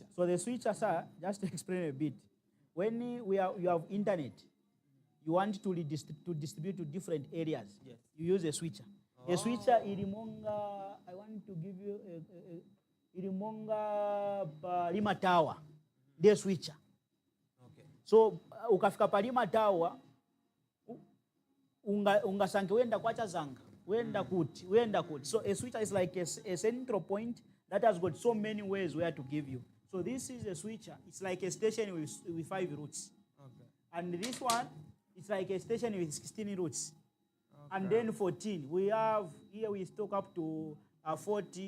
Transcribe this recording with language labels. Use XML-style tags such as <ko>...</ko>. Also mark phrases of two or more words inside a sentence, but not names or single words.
<en>So the switcher, sir, just to explain a bit, when you have internet, you want to distribute to different areas. Yes. You use a switcher. Oh. A switcher, irimonga, I want to give you irimonga Lima Tower, the switcher.</en> <ny>So ukafika palima tawa ungasanke wenda kwacha zanga wenda kuti.</ny> <en>So a switcher is like a central point that has got so many ways where to give you. So this is a switcher. It's like a station with 5 routes. Okay. And this one, it's like a station with 16 routes. Okay. And then 14. We have here we stock up to 40.</en>